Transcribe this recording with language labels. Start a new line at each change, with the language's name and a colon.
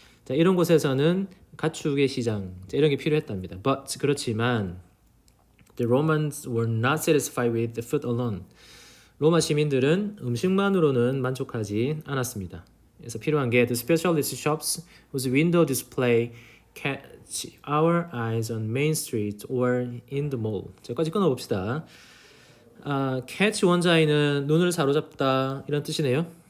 Korean: 자, 이런 곳에서는 가축의 시장, 자, 이런 게 필요했답니다.
English: But
Korean: 그렇지만
English: the Romans were not satisfied with the food alone.
Korean: 로마 시민들은 음식만으로는 만족하지 않았습니다. 그래서 필요한 게
English: the specialist shops whose window display catch our eyes on Main Street or in the mall.
Korean: 여기까지 끊어봅시다. catch 원자에는 눈을 사로잡다 이런 뜻이네요.